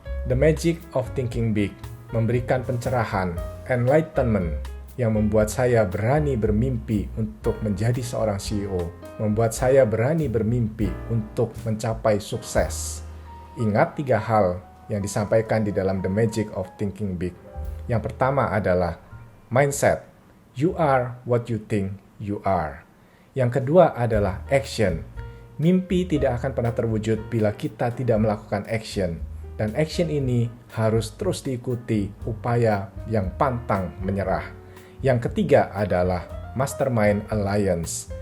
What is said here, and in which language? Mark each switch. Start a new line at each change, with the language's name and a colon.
Indonesian: The magic of thinking big memberikan pencerahan, enlightenment, yang membuat saya berani bermimpi untuk menjadi seorang CEO, membuat saya berani bermimpi untuk mencapai sukses. Ingat 3 hal yang disampaikan di dalam The Magic of Thinking Big. Yang pertama adalah mindset.
English: You are what you think you are.
Indonesian: Yang kedua adalah action. Mimpi tidak akan pernah terwujud bila kita tidak melakukan action. Dan action ini harus terus diikuti upaya yang pantang menyerah. Yang ketiga adalah Mastermind Alliance.